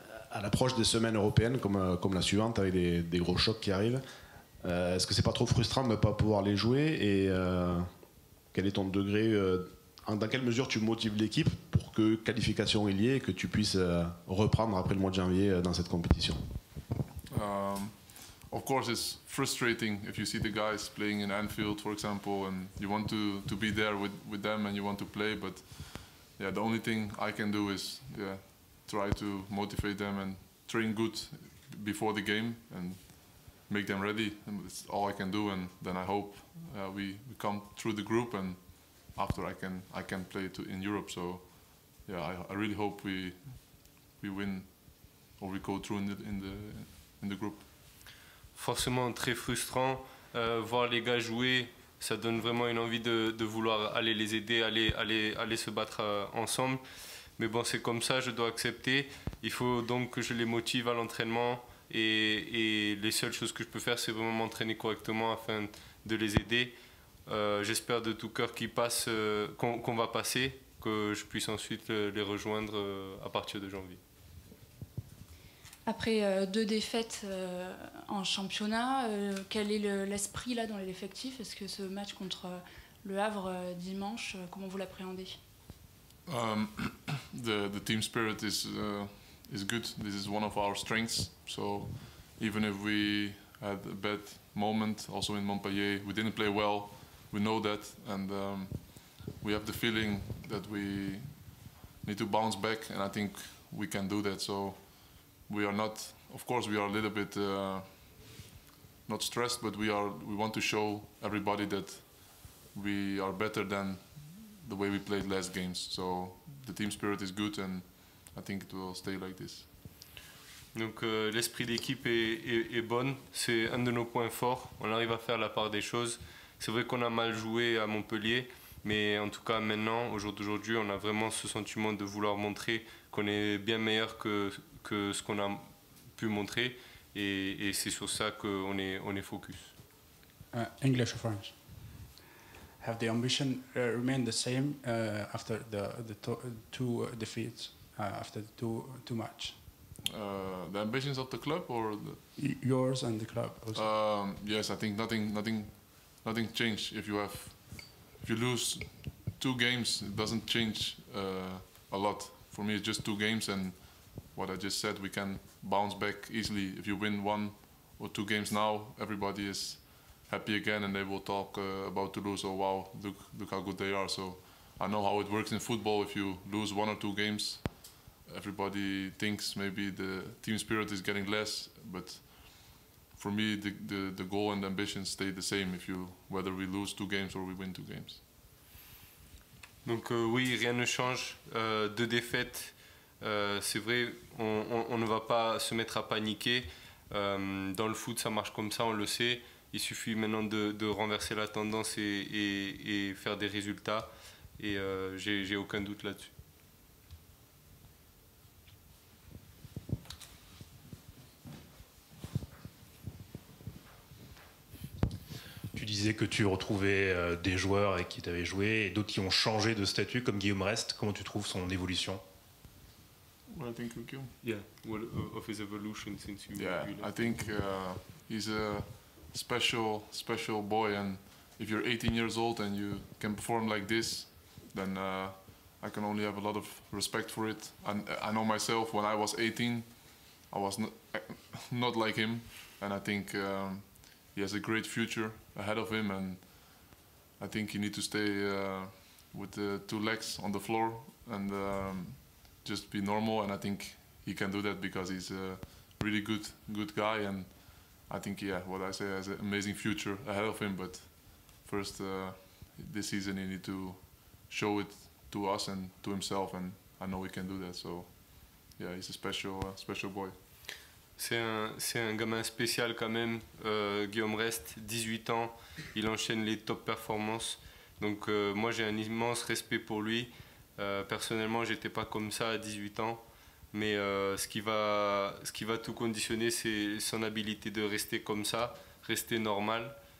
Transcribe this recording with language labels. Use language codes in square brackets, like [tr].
[fr] À l'approche des semaines européennes comme la suivante avec des gros chocs qui arrivent, est-ce que c'est pas trop frustrant de ne pas pouvoir les jouer et quel est ton degré, dans quelle mesure tu motives l'équipe pour que qualification il y ait et que tu puisses reprendre après le mois de janvier dans cette compétition? [en] Of course, it's frustrating if you see the guys playing in Anfield, for example, and you want to be there with them and you want to play. But yeah, the only thing I can do is try to motivate them and train good before the game and make them ready. And it's all I can do. And then I hope we come through the group, and after I can play in Europe. So yeah, I really hope we win or we go through in the group. [fr] Forcément très frustrant, voir les gars jouer, ça donne vraiment une envie de vouloir aller les aider, aller se battre ensemble. Mais bon, c'est comme ça, je dois accepter. Il faut donc que je les motive à l'entraînement et les seules choses que je peux faire, c'est vraiment m'entraîner correctement afin de les aider. J'espère de tout cœur qu'on va passer, que je puisse ensuite les rejoindre à partir de janvier. Après 2 défaites en championnat, quel est l'esprit là dans l'effectif? Est-ce que ce match contre le Havre dimanche, comment vous l'appréhendez? [en] The team spirit is good. This is one of our strengths. So even if we had a bad moment, also in Montpellier, we didn't play well. We know that, and we have the feeling that we need to bounce back, and I think we can do that. So we are not, of course, we are a little bit not stressed, but we want to show everybody that we are better than the way we played last games. So the team spirit is good, and I think it will stay like this. [fr] Donc l'esprit d'équipe est bonne, c'est un de nos points forts. On arrive à faire la part des choses. C'est vrai qu'on a mal joué à Montpellier, mais en tout cas maintenant, au jour d'aujourd'hui, on a vraiment ce sentiment de vouloir montrer qu'on est bien meilleur que ce qu'on a pu montrer, et c'est sur ça qu'on est focus. [en] English or French? Have the ambition remained the same after the two defeats, after the two match? The ambitions of the club or yours and the club also? Yes, I think nothing changed. If you lose 2 games, it doesn't change a lot. For me, it's just 2 games, and what I just said, we can bounce back easily. If you win 1 or 2 games now, everybody is happy again, and they will talk about Toulouse. Oh wow, look how good they are. So I know how it works in football. If you lose 1 or 2 games, everybody thinks maybe the team spirit is getting less, but for me, the goal and the ambition stay the same. Whether we lose 2 games or we win 2 games. [fr] Donc oui, rien ne change. 2 défaites, c'est vrai, on ne va pas se mettre à paniquer. Dans le foot, ça marche comme ça, on le sait. Il suffit maintenant de renverser la tendance et faire des résultats. Et j'ai aucun doute là-dessus. Tu disais que tu retrouvais des joueurs avec qui tu avais joué et d'autres qui ont changé de statut, comme Guillaume Rest. Comment tu trouves son évolution? [en] Well, I think Guillaume. Yeah, well, of his evolution since you. Yeah, I think he's a special boy, and if you're 18 years old and you can perform like this, then I can only have a lot of respect for it. And I know myself, when I was 18, I was not like him, and I think he has a great future ahead of him, and I think you need to stay with the 2 legs on the floor and just be normal, and I think he can do that because he's a really good guy, and I think, yeah, what I say, has an amazing future ahead of him, but first this season he need to show it to us and to himself, and I know he can do that, so yeah, he's a special boy. [fr] C'est un gamin spécial quand même, Guillaume Rest, 18 ans, il enchaîne les top performances. Donc moi j'ai un immense respect pour lui. Personnellement, j'étais pas comme ça à 18 ans, mais ce qui va tout conditionner, c'est son habilité de rester comme ça, rester normal.